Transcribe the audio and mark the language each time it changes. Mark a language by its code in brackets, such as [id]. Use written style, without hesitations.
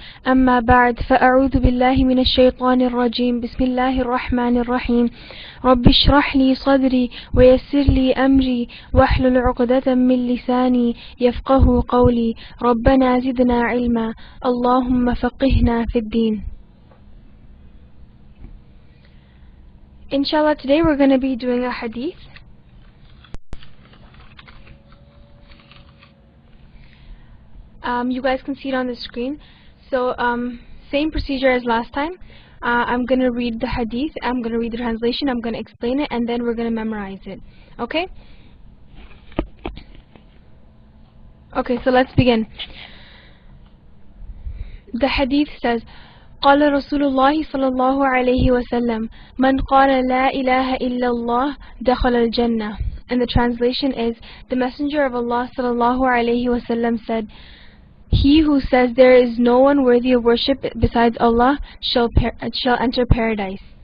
[ar] أما بعد فأعوذ بالله من الشيطان الرجيم بسم الله الرحمن الرحيم رب اشرح لي صدري ويسر لي أمري واحلل عقدة من لساني يفقه قولي ربنا زدنا علما اللهم فقهنا في الدين. [en] Inshallah, today we're going to be doing a hadith. You guys can see it on the screen. So, same procedure as last time. I'm going to read the hadith, I'm going to read the translation, I'm going to explain it, and then we're going to memorize it. Okay? Okay, so let's begin. The hadith says, [ar] قال رسول الله صلى الله عليه وسلم من قال لا إله إلا الله دخل الجنة. [en] And the translation is, the Messenger of Allah [ar] صلى الله عليه وسلم [en] said, he who says there is no one worthy of worship besides Allah shall enter paradise.